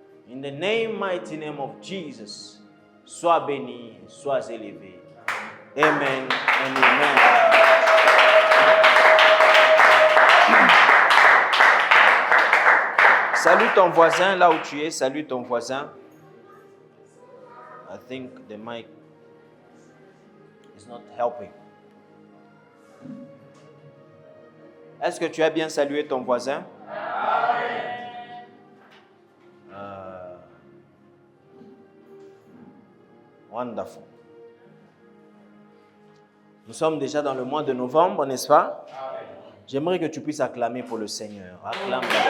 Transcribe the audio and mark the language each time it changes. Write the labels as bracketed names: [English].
[English] In the mighty name of Jesus, [French] sois béni, sois élevé. [English] Amen and amen. [French] Salue ton voisin là où tu es. Salue ton voisin. [English] I think the mic is not helping. [French] Est-ce que tu as bien salué ton voisin? [English] Wonderful. [French] Nous sommes déjà dans le mois de novembre, n'est-ce pas? J'aimerais que tu puisses acclamer pour le Seigneur. Acclame.